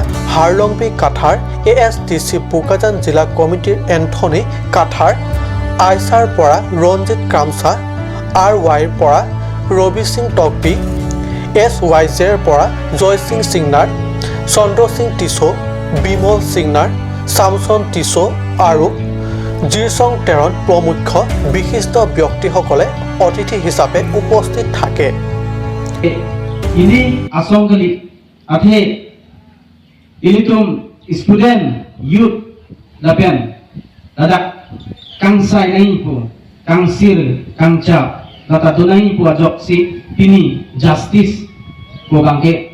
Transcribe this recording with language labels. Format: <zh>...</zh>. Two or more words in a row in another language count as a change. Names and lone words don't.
<as>হাৰলংবি কাঠাৰ, ASDC বোকাজান জিলা কমিটিৰ এন্থনী কাঠাৰ, আইচাৰ পৰা ৰঞ্জিত কামছা, RYৰ পৰা ৰবি সিং টকবি, SYJৰ পৰা জয় সিং সিংনাৰ, চন্দ্ৰ সিং টিছো, বিমল সিংনাৰ, চামচন টিছো আৰু জিৰচং তেৰণ প্ৰমুখ বিশিষ্ট ব্যক্তিসকলে অতিথি হিচাপে উপস্থিত থাকে।</as> <mjw>ini asong kali athe ini tum student youth dapen dadak kangsai nai pu kangsir kangcha data dunai pu ajok si tini justice ko bangke</mjw>